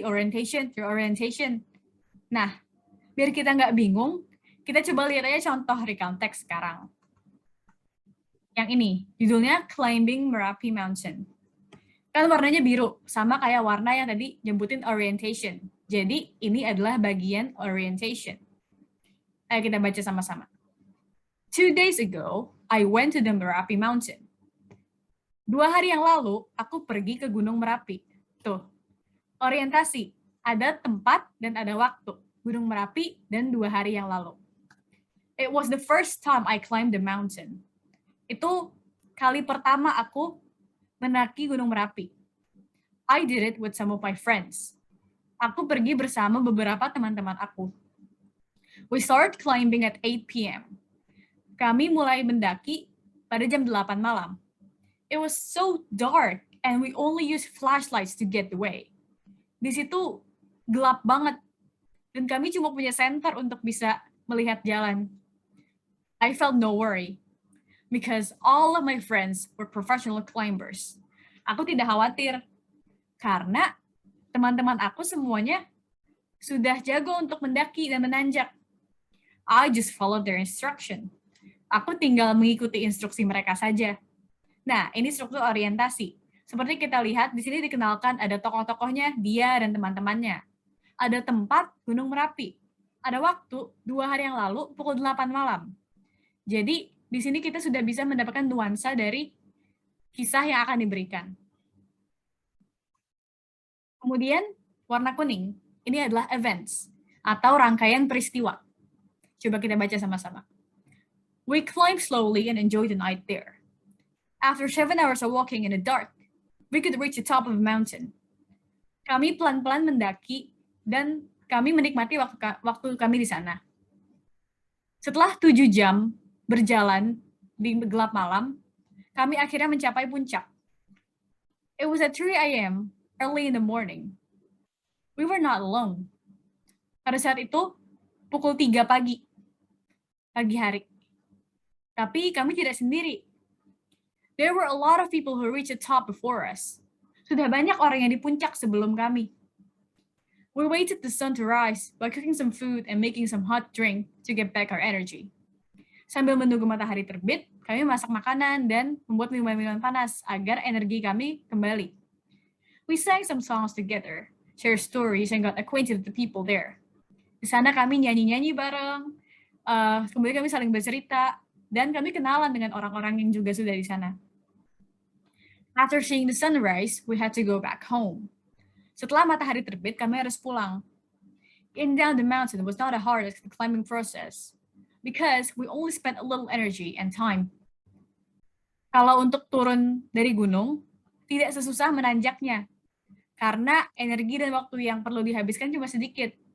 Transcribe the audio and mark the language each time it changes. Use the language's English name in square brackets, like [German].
[Indonesian] Reorientation. Nah, biar kita nggak bingung, kita coba lihat aja contoh recount text sekarang. Yang ini, judulnya Climbing Merapi Mountain. Kan warnanya biru, sama kayak warna yang tadi nyebutin orientation. Jadi, ini adalah bagian orientation. Ayo kita baca sama-sama. [English] 2 days ago, I went to the Merapi Mountain. [Indonesian] 2 hari yang lalu, aku pergi ke Gunung Merapi. Tuh, orientasi. Ada tempat dan ada waktu. Gunung Merapi dan 2 hari yang lalu. [English] It was the first time I climbed the mountain. [Indonesian] Itu kali pertama aku mendaki Gunung Merapi. [English] I did it with some of my friends. [Indonesian] Aku pergi bersama beberapa teman-teman aku. [English] We started climbing at 8 p.m. [Indonesian] Kami mulai mendaki pada jam 8 malam. [English] It was so dark and we only used flashlights to get the way. [Indonesian] Di situ gelap banget dan kami cuma punya senter untuk bisa melihat jalan. [English] I felt no worry because all of my friends were professional climbers. [Indonesian] Aku tidak khawatir karena teman-teman aku semuanya sudah jago untuk mendaki dan menanjak. [English] I just followed their instruction. [Indonesian] Aku tinggal mengikuti instruksi mereka saja. Nah, ini struktur orientasi. Seperti kita lihat, di sini dikenalkan ada tokoh-tokohnya, dia dan teman-temannya. Ada tempat, Gunung Merapi. Ada waktu, 2 hari yang lalu, pukul 8 malam. Jadi, di sini kita sudah bisa mendapatkan nuansa dari kisah yang akan diberikan. Kemudian, warna kuning. Ini adalah events, atau rangkaian peristiwa. Coba kita baca sama-sama. [English] We climbed slowly and enjoyed the night there. After 7 hours of walking in the dark, we could reach the top of the mountain. [Indonesian] Kami pelan-pelan mendaki dan kami menikmati waktu kami di sana. Setelah 7 jam berjalan di gelap malam, kami akhirnya mencapai puncak. [English] It was at 3 a.m., early in the morning. We were not alone. [Indonesian] Pada saat itu, pukul 3 pagi hari. Tapi kami tidak sendiri. [English] There were a lot of people who reached the top before us. [Indonesian] Sudah banyak orang yang di puncak sebelum kami. [English] We waited the sun to rise by cooking some food and making some hot drink to get back our energy. [Indonesian] Sambil menunggu matahari terbit, kami masak makanan dan membuat minuman-minuman panas agar energi kami kembali. [English] We sang some songs together, shared stories, and got acquainted with the people there. [Indonesian] Di sana kami nyanyi-nyanyi bareng, kemudian kami saling bercerita, dan kami kenalan dengan orang-orang yang juga sudah di sana. [English] After seeing the sunrise, we had to go back home. [Indonesian] Setelah matahari terbit, kami harus pulang. [English] Getting down the mountain was not as hard as the climbing process, because we only spent a little energy and time. [Indonesian] Kalau untuk turun dari gunung, tidak sesusah menanjaknya, karena energi dan waktu yang perlu dihabiskan cuma sedikit.